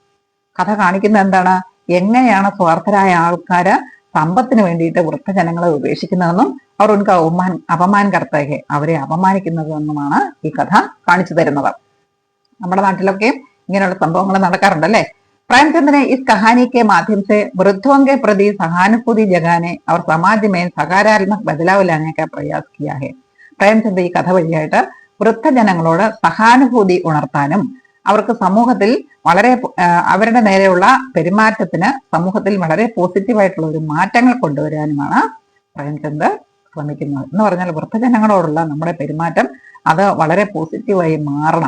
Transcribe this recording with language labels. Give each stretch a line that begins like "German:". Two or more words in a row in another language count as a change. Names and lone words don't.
Malayalam: കഥ കാണിക്കുന്നത് എന്താണ്? എങ്ങനെയാണ് സ്വാർത്ഥരായ ആൾക്കാര് സമ്പത്തിന് വേണ്ടിയിട്ട് വൃദ്ധജനങ്ങളെ ഉപേക്ഷിക്കുന്നതെന്നും അവർ
Hindi: उनको अपमान करते हैं,
Malayalam: അവരെ അപമാനിക്കുന്നതെന്നുമാണ് ഈ കഥ കാണിച്ചു തരുന്നത്. നമ്മുടെ നാട്ടിലൊക്കെ ഇങ്ങനെയുള്ള സംഭവങ്ങൾ നടക്കാറുണ്ട് അല്ലെ.
Hindi: प्रेमचंद ने इस कहानी के माध्यम से वृद्धों के प्रति सहानुभूति जगाने और समाज में सकारात्मक बदलाव लाने का प्रयास किया है.
Malayalam: പ്രേംചന്ദ് ഈ കഥ വഴിയായിട്ട് വൃദ്ധജനങ്ങളോട് സഹാനുഭൂതി ഉണർത്താനും അവർക്ക് സമൂഹത്തിൽ വളരെ അവരുടെ നേരെയുള്ള പെരുമാറ്റത്തിന് സമൂഹത്തിൽ വളരെ പോസിറ്റീവായിട്ടുള്ള ഒരു മാറ്റങ്ങൾ കൊണ്ടുവരാനുമാണ് പ്രേംചന്ദ് ശ്രമിക്കുന്നത്. എന്ന് പറഞ്ഞാൽ വൃദ്ധജനങ്ങളോടുള്ള നമ്മുടെ പെരുമാറ്റം അത് വളരെ പോസിറ്റീവായി മാറണം.